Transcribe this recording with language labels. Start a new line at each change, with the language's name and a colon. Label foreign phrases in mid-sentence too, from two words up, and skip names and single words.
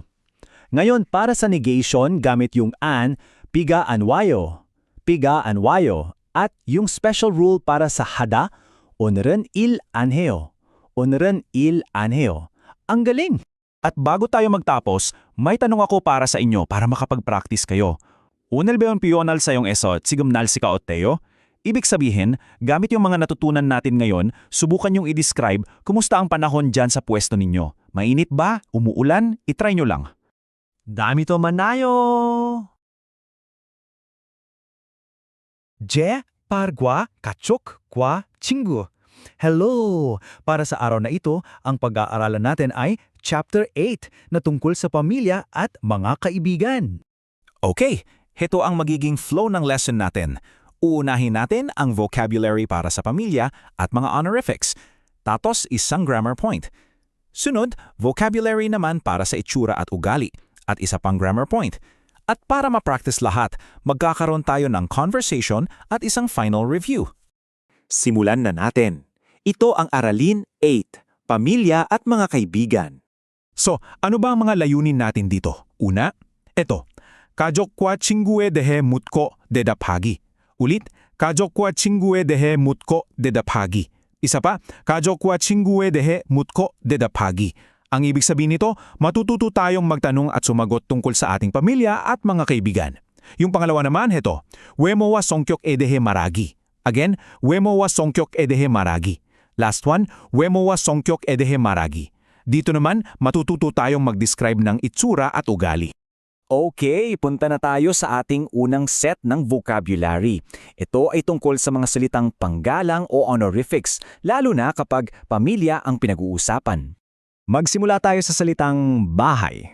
Filipino: Ngayon, para sa negation, gamit yung an,
Korean: 비가 안 와요, 비가 안 와요.
Filipino: At yung special rule para sa hada,
Korean: 오늘은 일 안 해요, 오늘은 일 안 해요.
Filipino: Ang galing! At bago tayo magtapos, may tanong ako para sa inyo para makapag-practice kayo.
Korean: 오늘 배운 표현을 사용해서 지금 날씨가 어때요?
Filipino: Ibig sabihin, gamit yung mga natutunan natin ngayon, subukan yung i-describe kumusta ang panahon dyan sa pwesto ninyo. Mainit ba? Umuulan? I-try nyo lang. Dami to manayo! Je, pargwa, kachok, kwa, 친구.
English: Hello!
Filipino: Para sa araw na ito, ang pag-aaralan natin ay Chapter 8 na tungkol sa pamilya at mga kaibigan. Okay, heto ang magiging flow ng lesson natin. Uunahin natin ang vocabulary para sa pamilya at mga honorifics. Tapos isang grammar point. Sunod, vocabulary naman para sa itsura at ugali. At isa pang grammar point. At para ma-practice lahat, magkakaroon tayo ng conversation at isang final review. Simulan na natin. Ito ang Aralin 8, Pamilya at mga Kaibigan. So, ano ba ang mga layunin natin dito? Una, ito.
Korean: 가족과 친구에 대해 묻고 대답하기. Ulit, 가족과 친구에 대해 묻고 대답하기.
Filipino: Isa pa,
Korean: 가족과 친구에 대해 묻고 대답하기.
Filipino: Ang ibig sabihin nito, matututo tayong magtanong at sumagot tungkol sa ating pamilya at mga kaibigan. Yung pangalawa naman, heto,
Korean: 외모와 성격에 대해 말하기. Again, 외모와 성격에 대해 말하기.
English: Last one,
Korean: 외모와 성격에 대해 말하기.
Filipino: Dito naman, matututo tayong mag-describe ng itsura at ugali. Okay, punta na tayo sa ating unang set ng vocabulary. Ito ay tungkol sa mga salitang panggalang o honorifics, lalo na kapag pamilya ang pinag-uusapan. Magsimula tayo sa salitang bahay.